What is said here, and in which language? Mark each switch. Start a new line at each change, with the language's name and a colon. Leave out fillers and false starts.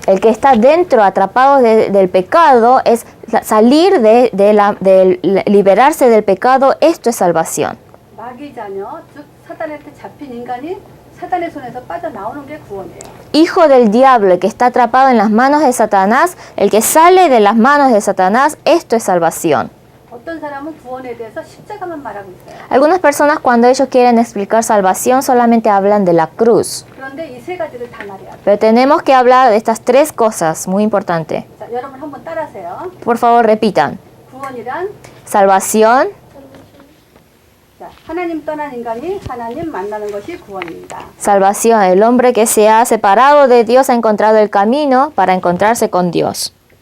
Spanish: El que está dentro, atrapado del pecado, es salir liberarse del pecado. Esto es salvación.
Korean: 마귀 자녀, 즉 사단한테 잡힌 인간이 사단의 손에서 빠져나오는 게 구원이에요.
Spanish: Hijo del diablo, el que está atrapado en las manos de Satanás, el que sale de las manos de Satanás, esto es salvación.
Korean: 어떤 사람은 구원에 대해서 십자가만 말하고 있어요.
Spanish: Algunas personas cuando ellos quieren explicar salvación solamente hablan de la cruz.
Korean: 그런데 이 세 가지를 다 말해야 돼요.
Spanish: Pero tenemos que hablar de estas tres cosas, muy importante.
Korean: 자, 여러분 한번 따라하세요.
Spanish: Por favor, repitan.
Korean: 구원이란
Spanish: Salvación,
Korean: 자, 하나님 떠난 인간이 하나님 만나는 것이 구원입니다.
Spanish: salvación. El hombre que se ha separado de Dios ha encontrado el camino para encontrarse con Dios.